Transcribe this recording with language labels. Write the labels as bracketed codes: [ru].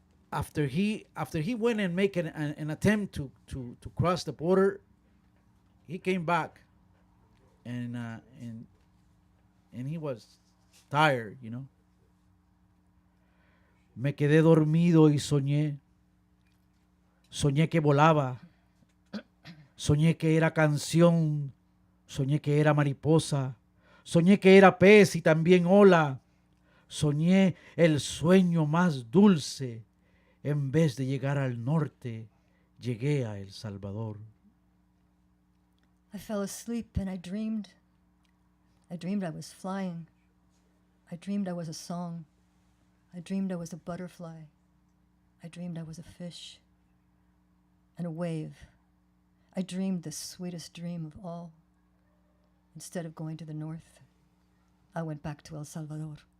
[en] After he went and make an attempt to cross the border, he came back, and he was tired, you know. [es] Me quedé dormido y soñé que volaba. Soñé que era canción, soñé que era mariposa, soñé que era pez y también ola. Soñé el sueño más dulce. En vez de llegar al norte, llegué a El Salvador. [en] I fell asleep and I dreamed. I dreamed I was flying. I dreamed I was a song. I dreamed I was a butterfly. I dreamed I was a fish and a wave. I dreamed the sweetest dream of all. Instead of going to the north, I went back to El Salvador.